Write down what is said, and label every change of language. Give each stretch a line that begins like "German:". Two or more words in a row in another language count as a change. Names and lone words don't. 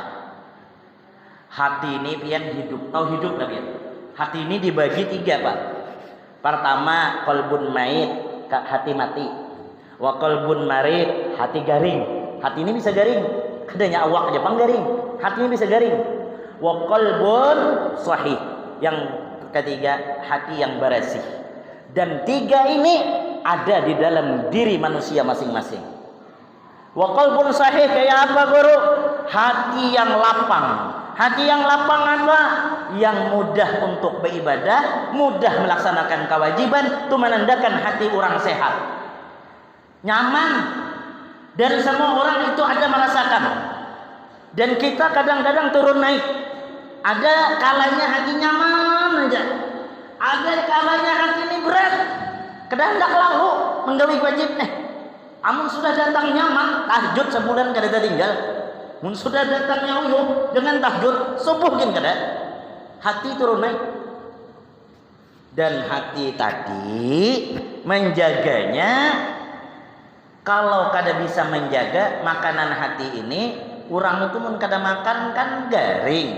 Indonesian: Hati ini pian hidup, tahu hidup lah pian. Hati ini dibagi tiga pak. Pertama
Arabic: قلب ميت,
Indonesian: hati mati.
Arabic: وقلب مريض,
Indonesian: hati garing. Hati ini bisa garing, kadanya awak aja pang garing. Hati ini bisa garing.
Arabic: وقلب صحيح,
Indonesian: yang ketiga hati yang bersih. Dan tiga ini ada di dalam diri manusia masing-masing.
Arabic: وقلب صحيح
Indonesian: kayak apa guru? Hati yang lapang. Hati yang lapang apa? Yang mudah untuk beribadah, mudah melaksanakan kewajiban, itu menandakan hati orang sehat, nyaman, dan semua orang itu ada merasakan. Dan kita kadang-kadang turun naik. Ada kalanya hati nyaman aja, ada kalanya hati ini berat, kadang hendak lalu menggawi wajib nih. Amun sudah datang nyaman, tahajud sebulan kada tinggal. Mun sudah datangnya uyuh dengan tahajud subuh gin kada. Hati turun naik. Dan hati tadi menjaganya, kalau kada bisa menjaga makanan hati ini, orang itu mun kada makan kan garing.